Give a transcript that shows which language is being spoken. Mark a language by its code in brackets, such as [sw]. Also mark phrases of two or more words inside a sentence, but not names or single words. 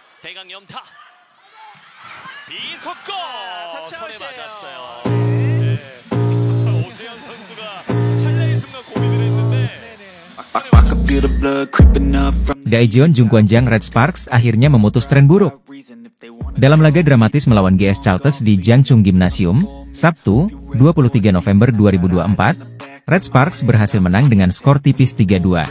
[ko] 대강 연타. 비속공 손에 맞았어요. 오세현 선수가 찰나의 순간 고민을 했는데 [id] Daejeon Jungkwanjang Red Sparks akhirnya memutus tren buruk. Dalam laga dramatis melawan GS Chalters di Jangchung Gymnasium, Sabtu, 23 November 2024, Red Sparks berhasil menang dengan skor tipis 3-2.